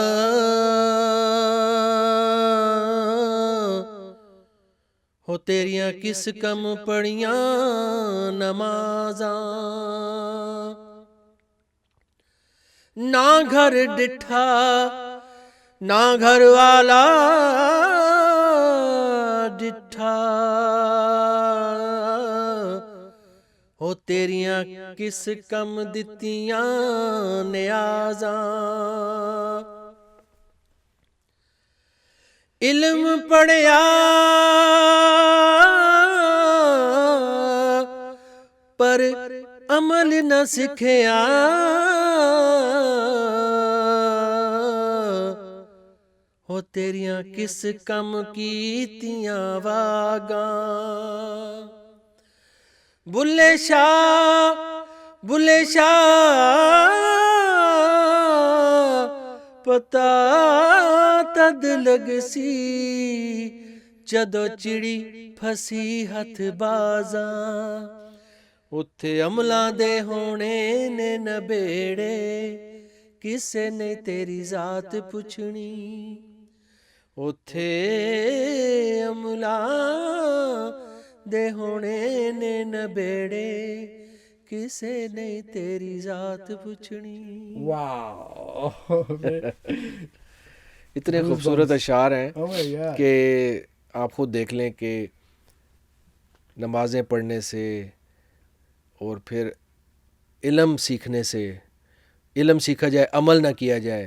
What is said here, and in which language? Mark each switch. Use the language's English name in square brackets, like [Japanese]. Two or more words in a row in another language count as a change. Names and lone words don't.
[Punjabi] ہو تیریاں کس کم پڑھیاں نمازاں, نہ گھر ڈٹھا نہ گھر والا ڈٹھا, ہو تیریاں کس کم دتیاں نیازاں. علم پڑھیا پر عمل نہ سکھیا, ہو تیریاں کس کم کیتیاں واگاں. بلے شاہ پتا تد لگ سی جدو چڑی پھسی ہتھ بازاں, اتھے عملاں دے ہونے نے نبیڑے کسے نے تیری ذات پوچھنی, اتھے عملاں دے ہونے نے نبیڑے کسے نے تیری ذات پوچھنی. واو. [Urdu] اتنے خوبصورت اشعار ہیں کہ آپ خود دیکھ لیں کہ نمازیں پڑھنے سے اور پھر علم سیکھنے سے, علم سیکھا جائے عمل نہ کیا جائے